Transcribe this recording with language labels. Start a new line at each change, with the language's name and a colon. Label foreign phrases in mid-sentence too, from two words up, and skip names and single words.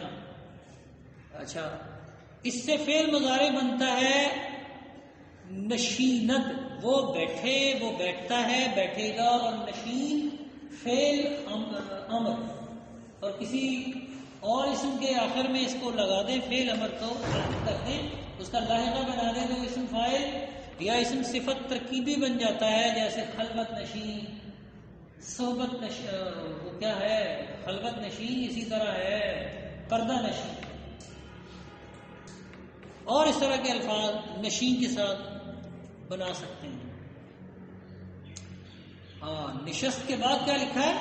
Urdu: اچھا اس سے فعل مضارع بنتا ہے نشینت. وہ بیٹھے, وہ بیٹھتا ہے, بیٹھے گا. اور نشین فعل امر. اور کسی اور اسم کے آخر میں اس کو لگا دیں، فعل امر کو کر دیں، اس کا لاحقہ بنا دیں تو اسم فاعل یا اسم صفت ترکیبی بن جاتا ہے، جیسے خلوت نشین، صحبت وہ کیا ہے خلوت نشین، اسی طرح ہے پردہ نشین، اور اس طرح کے الفاظ نشین کے ساتھ بنا سکتے ہیں۔ ہاں، نشست کے بعد کیا لکھا ہے؟